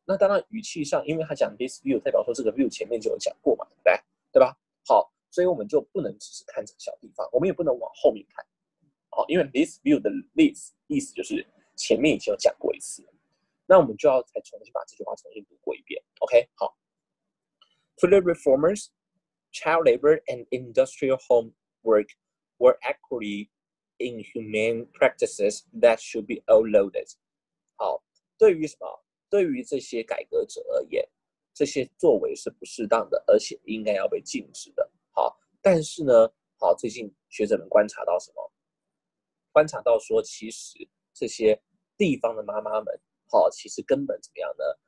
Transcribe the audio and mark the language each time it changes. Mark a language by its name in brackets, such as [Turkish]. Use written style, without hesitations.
[Chinese] 那当然语气上，因为他讲 this view， 代表说这个 view 前面就有讲过嘛，对吧？好，所以我们就不能只是看这个小地方，我们也不能往后面看。好，因为 this view 的 this 意思就是前面已经有讲过一次了，那我们就要再重新把这句话重新读过一遍。 OK， 好。 [English] Toilet reformers, child labor, and industrial homework were equally inhumane practices that should be outlawed. [Chinese] 好，对于什么？对于这些改革者而言，这些作为是不适当的，而且应该要被禁止的。好，但是呢，好，最近学者们观察到什么？观察到说，其实这些地方的妈妈们，好，其实根本怎么样呢？